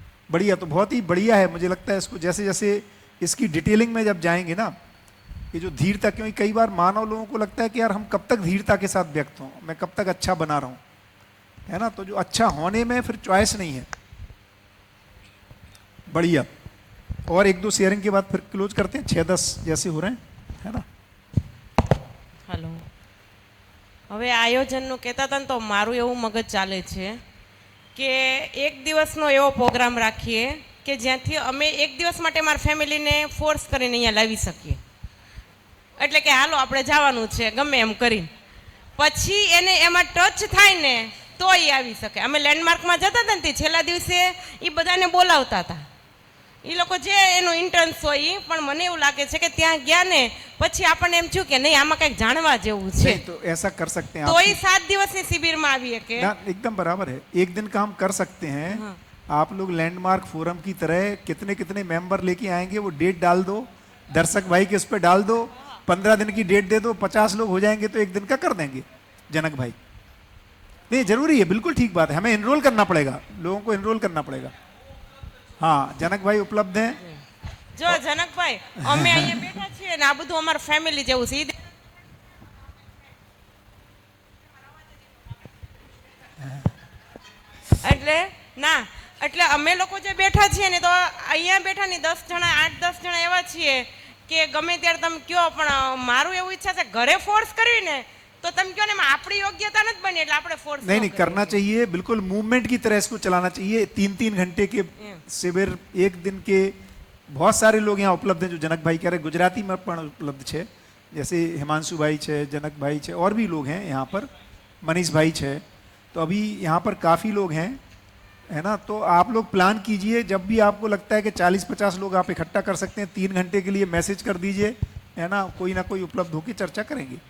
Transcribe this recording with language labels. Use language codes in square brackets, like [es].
[hi] बढ़िया, तो बहुत ही बढ़िया है। मुझे लगता है इसको जैसे जैसे इसकी डिटेलिंग में जब जाएंगे ना, ये जो धीरता, क्योंकि कई बार मानव लोगों को लगता है कि यार हम कब तक धीरता के साथ व्यक्त हों, मैं कब तक अच्छा बना रहा हूं, है ना। तो जो अच्छा होने में फिर चॉइस नहीं है। बढ़िया। और 1-2 शेयरिंग के बाद फिर क्लोज करते हैं, 6-10 जैसे हो रहे हैं, है ना। [gu] હલો, હવે આયોજનનું કહેતા હતા ને તો મારું એવું મગજ ચાલે છે કે એક દિવસનો એવો પ્રોગ્રામ રાખીએ કે જ્યાંથી અમે એક દિવસ માટે મારા ફેમિલીને ફોર્સ કરીને અહીંયા લાવી શકીએ. એટલે કે હાલો આપણે જવાનું છે ગમે એમ કરીને, પછી એને એમાં ટચ થાય ને તો એ આવી શકે. અમે લેન્ડમાર્કમાં જતા હતા ને તે છેલ્લા દિવસે એ બધાને બોલાવતા હતા, એ લોકો જે એનું ઇન્ટર્ન્સ હોય ઈ. પણ મને એવું લાગે છે કે ત્યાં ગયા ને પછી આપણને એમ થયું કે નહીં આમાં કંઈક જાણવા જેવું છે, [hi] नहीं, तो ऐसा कर सकते हैं [gu] તો [hi] आप। [gu] એ 7 દિવસની શિબિરમાં આવી કે [hi] ना, एकदम बराबर है। एक दिन का हम कर सकते हैं। आप लोग लैंडमार्क फोरम की तरह कितने कितने मेंबर लेके आएंगे वो डेट डाल दो, दर्शक भाई के उस पर डाल दो, 15 दिन की डेट दे दो, 50 लोग हो जाएंगे तो एक दिन का कर देंगे जनक भाई। नहीं, जरूरी है, बिल्कुल ठीक बात है। हमें एनरोल करना पड़ेगा, लोगों को एनरोल करना पड़ेगा। हाँ, जनक भाई उपलब्ध हैं। [gu] જો જનકભાઈ અમે અહીંયા બેઠા છીએ ને આ બધું અમારું ફેમિલી જેવું છે. એટલે ના, એટલે અમે લોકો જે બેઠા છીએ ને તો અહીંયા બેઠા ને 10 જણા 8-10 જણા એવા છીએ કે ગમે ત્યારે તમે કયો, પણ મારું એવું ઈચ્છા છે ઘરે ફોર્સ કરવી ને તો તમે કયો ને એમાં આપણી યોગ્યતા નથી બની એટલે આપણે ફોર્સ [hi] नहीं नहीं, करना चाहिए, बिल्कुल मूवमेंट की तरह इसको चलाना चाहिए। 3-3 घंटे के शिविर, एक दिन के, बहुत सारे लोग यहाँ उपलब्ध हैं जो जनक भाई कह रहे, गुजराती में पण उपलब्ध है, जैसे हिमांशु भाई है, जनक भाई है, और भी लोग हैं यहाँ पर, मनीष भाई है। तो अभी यहाँ पर काफ़ी लोग हैं, है ना। तो आप लोग प्लान कीजिए, जब भी आपको लगता है कि 40-50 लोग आप इकट्ठा कर सकते हैं, 3 घंटे के लिए मैसेज कर दीजिए, है ना कोई उपलब्ध होकर चर्चा करेंगे।